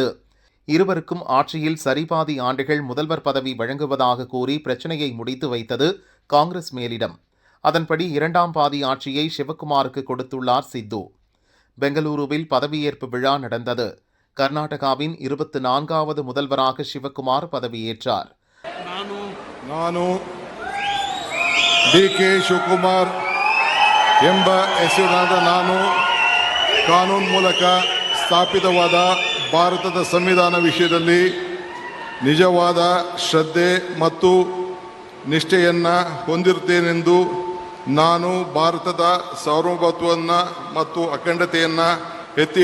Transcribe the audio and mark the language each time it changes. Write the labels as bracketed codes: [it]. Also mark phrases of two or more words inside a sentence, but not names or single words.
[ta] இருவருக்கும் ஆட்சியில் சரிபாதி ஆண்டுகள் முதல்வர் பதவி வழங்குவதாக கூறி பிரச்சனையை முடித்து வைத்தது காங்கிரஸ் மேலிடம். அதன்படி 2ஆம் பாதி ஆட்சியை சிவகுமாருக்கு கொடுத்துள்ளார் சித்து. பெங்களூருவில் பதவியேற்பு விழா நடந்தது. கர்நாடகாவின் 24வது முதல்வராக சிவகுமார் பதவியேற்றார். [kn] ನಾನು DK ಶಿವಕುಮಾರ್ ಎಂಬ ಹೆಸರಿನಾದ ನಾನು ಕಾನೂನು ಮೂಲಕ ಸ್ಥಾಪಿತವಾದ ಭಾರತದ ಸಂವಿಧಾನ ವಿಷಯದಲ್ಲಿ ನಿಜವಾದ ಶ್ರದ್ಧೆ ಮತ್ತು ನಿಷ್ಠೆಯನ್ನು ಹೊಂದಿರುತ್ತೇನೆಂದು ನಾನು ಭಾರತದ ಸಾರ್ವಭೌಮತ್ವವನ್ನು ಮತ್ತು ಅಖಂಡತೆಯನ್ನು ಎತ್ತಿ